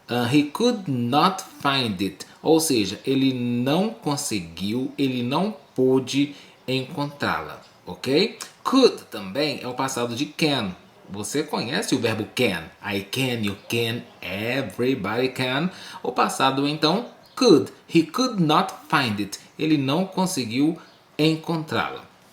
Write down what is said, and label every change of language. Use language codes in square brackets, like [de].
[en] He could not find it. [pt] Ou seja, ele não conseguiu, ele não pôde encontrá-la, ok? Could também é o passado de can. Você conhece o verbo can? [en] I can, you can, everybody can. [pt] O passado, então, could. [en] He could not find it. [pt] Ele não conseguiu encontrá-la.